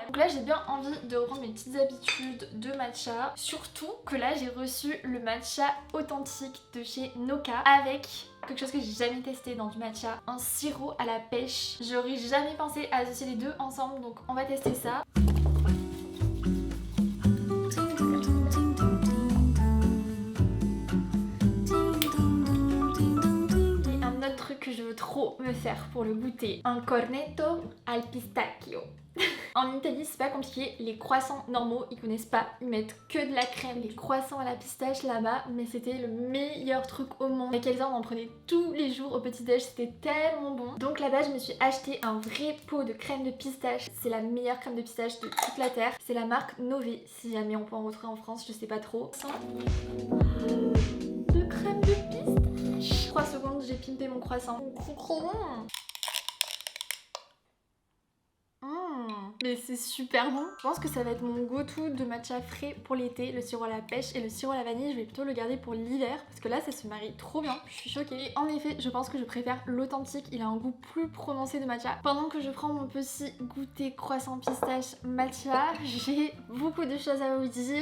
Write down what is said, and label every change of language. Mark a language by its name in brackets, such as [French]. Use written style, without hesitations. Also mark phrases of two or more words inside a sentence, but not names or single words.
[French] Donc là, j'ai bien envie de reprendre mes petites habitudes de matcha, surtout que là, j'ai reçu le matcha authentique de chez Noka avec quelque chose que j'ai jamais testé dans du matcha, un sirop à la pêche. J'aurais jamais pensé à associer les deux ensemble, donc on va tester ça. Que je veux trop me faire pour le goûter, [Italian] un cornetto al pistacchio. [French] En Italie, c'est pas compliqué, les croissants normaux, ils connaissent pas, ils mettent que de la crème. Les croissants à la pistache là-bas, mais c'était le meilleur truc au monde. Avec Elsa, on en prenait tous les jours au petit-déj, c'était tellement bon. Donc là-bas, je me suis acheté un vrai pot de crème de pistache. C'est la meilleure crème de pistache de toute la terre. C'est la marque Nové, si jamais on peut en retrouver en France, je sais pas trop. De crème de pistache. 3 secondes, j'ai pimpé mon croissant. C'est trop bon. Mais c'est super bon. Je pense que ça va être mon go-to de matcha frais pour l'été, le sirop à la pêche et le sirop à la vanille. Je vais plutôt le garder pour l'hiver parce que là ça se marie trop bien. Je suis choquée. Et en effet, je pense que je préfère l'authentique. Il a un goût plus prononcé de matcha. Pendant que je prends mon petit goûter croissant pistache matcha, j'ai beaucoup de choses à vous dire.